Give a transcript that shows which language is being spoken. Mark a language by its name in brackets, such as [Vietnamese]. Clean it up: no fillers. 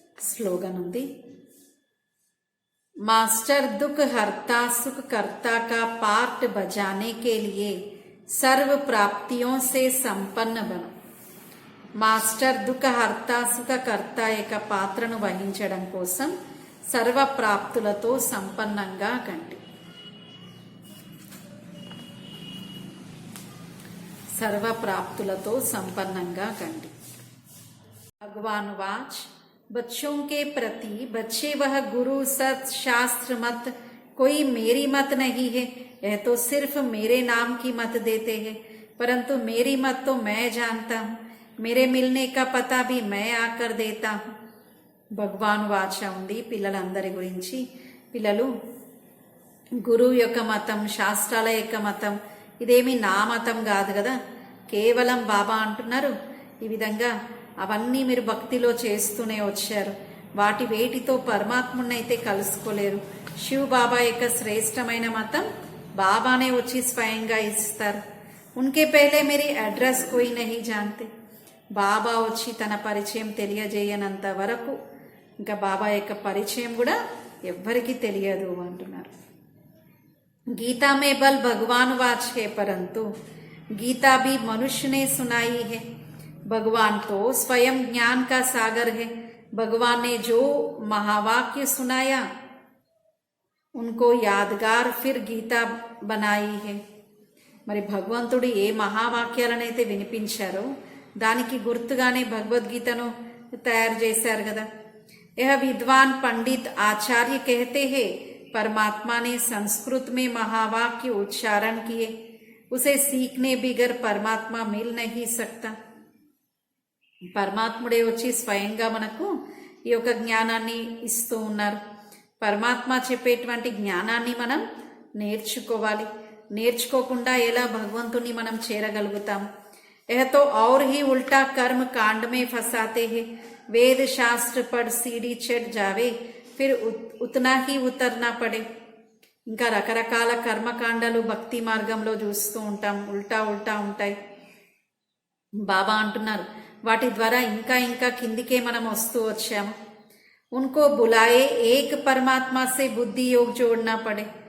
[Telugu] Slogan ఉంది, [Hindi] master दुख हरता सुख करता का पार्ट बजाने के लिए सर्व प्राप्तियों से संपन्न बनो. [Telugu] మాస్టర్ దుఃఖ హర్త సుఖ కర్త యొక్క పాత్రను వహించడం కోసం సర్వ ప్రాప్తులతో సంపన్నంగా కండి. సర్వ ప్రాప్తులతో సంపన్నంగా కండి. [Hindi] భగవాన్ వాచ్ बच्चों के प्रति बच्चे वह गुरु सत शास्त्र मत कोई मेरी मत नहीं है, यह तो सिर्फ मेरे नाम की मत देते हैं, परंतु मेरी मत तो मैं जानता हूँ, मेरे मिलने का पता भी मैं आकर देता हूँ. [Telugu] భగవాన్ వాచ ఉంది పిల్లలందరి గురించి. పిల్లలు గురువు యొక్క మతం, శాస్త్రాల యొక్క మతం ఇదేమి నా మతం కాదు కదా, కేవలం బాబా అంటున్నారు ఈ విధంగా అవన్నీ మీరు భక్తిలో చేస్తూనే వచ్చారు, వాటి వేటితో పరమాత్ముని అయితే కలుసుకోలేరు. శివ్ బాబా యొక్క శ్రేష్టమైన మతం బాబానే వచ్చి స్వయంగా ఇస్తారు. [Hindi] ఉన్కే పహలే మేరీ అడ్రస్ కోయి నహీ జాన్తే. [Telugu] బాబా వచ్చి తన పరిచయం తెలియజేయనంత వరకు ఇంకా బాబా యొక్క పరిచయం కూడా ఎవ్వరికీ తెలియదు అంటున్నారు. [Hindi] गीता में बल भगवान वाच है, परंतु गीता भी मनुष्य ने सुनाई है. भगवान तो स्वयं ज्ञान का सागर है. भगवान ने जो महावाक्य सुनाया उनको यादगार फिर गीता बनाई है. [Telugu] మరి భగవంతుడు ఏ మహావాక్యాలనైతే వినిపించారో దానికి గుర్తుగానే భగవద్గీతను తయారు చేశారు కదా. [Hindi] यह विद्वान पंडित आचार्य कहते हैं परमात्मा ने संस्कृत में महावाक्य उच्चारण किए, उसे सीखने बिगर परमात्मा मिल नहीं सकता. [Telugu] పరమాత్ముడే వచ్చి స్వయంగా మనకు ఈ యొక్క జ్ఞానాన్ని ఇస్తూ ఉన్నారు. పరమాత్మ చెప్పేటువంటి జ్ఞానాన్ని మనం నేర్చుకోవాలి. నేర్చుకోకుండా ఎలా భగవంతుని మనం చేరగలుగుతాం? [Hindi] यह तो और ही उल्टा कर्म कांड में फंसाते हैं. वेद शास्त्र पढ़ सीढ़ी चढ़ जावे फिर उतना ही उतरना पड़े. [Telugu] ఇంకా రకరకాల కర్మకాండాలు భక్తి మార్గంలో చూస్తూ ఉంటాం, ఉల్టా ఉల్టా ఉంటాయి. బాబా అంటున్నారు వాటి ద్వారా ఇంకా ఇంకా కిందికే మనం వస్తూ వచ్చాము. [Hindi] ఉన్కో బులాయే ఏక్ పరమాత్మసే బుద్ధి యోగ్ జోడ్నా పడే.